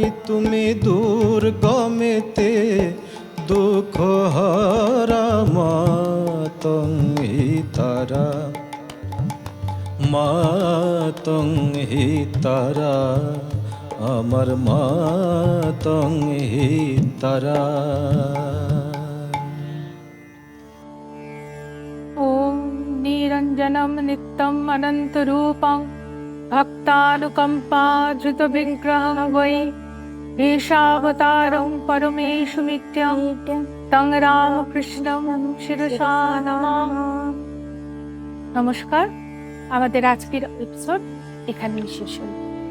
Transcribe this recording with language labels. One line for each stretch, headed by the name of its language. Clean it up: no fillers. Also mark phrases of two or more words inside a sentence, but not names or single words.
Bangla: তুমি দুর্গমেতে দুঃখ হরা মা
Sanskrit: তং হি তারা,
Bangla: মা
Sanskrit: তং হি তারা,
Bangla: আমার মা
Sanskrit: তং হি তারা। ॐ निरञ्जनं नित्यम् अनन्तरूपं भक्तानुकम्पाधृतविग्रहं वै ईशावतारं परमेशु नित्यं तं রামকৃষ্ণं শিরসা নমামি।
Bangla: নমস্কার, আমাদের আজকের এপিসোড এখানেই শেষ হলো।